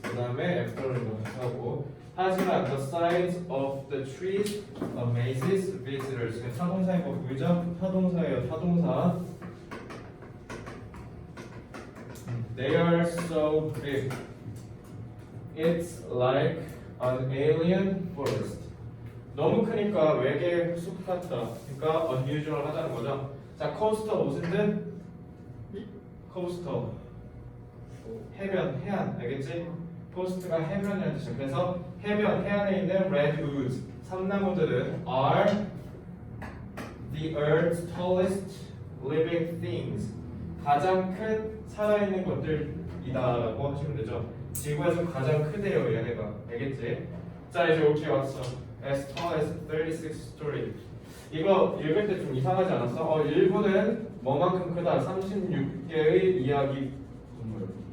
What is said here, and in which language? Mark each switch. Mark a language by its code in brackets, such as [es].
[ko] 그 다음에 after를 하고 하지만 [en] the size of the trees amazes visitors. [ko] 타동사인 거 보이죠? 타동사예요. 타동사. [en] They are so big. It's like an alien forest. [ko] 너무 크니까 외계 숲 같다. 그러니까 unusual 하다는 거죠. 자, coaster 무슨 뜻? coaster. 해변, 해안, 알겠지? coast가 해변이라는 뜻이야. 그래서 해변, 해안에 있는 [en] redwoods, [ko] 삼나무들은 [en] are the earth's tallest living things. [ko] 가장 큰 살아있는 것들이다라고 하시면 되죠. 지구에서 가장 크대요, 얘네가. 알겠지? 자, 이제 여기 왔어. [en] As tall as 36 story. [ko] 이거 읽을 때 좀 이상하지 않았어? 일부는 뭐만큼 크다. 36개의 이야기 동물.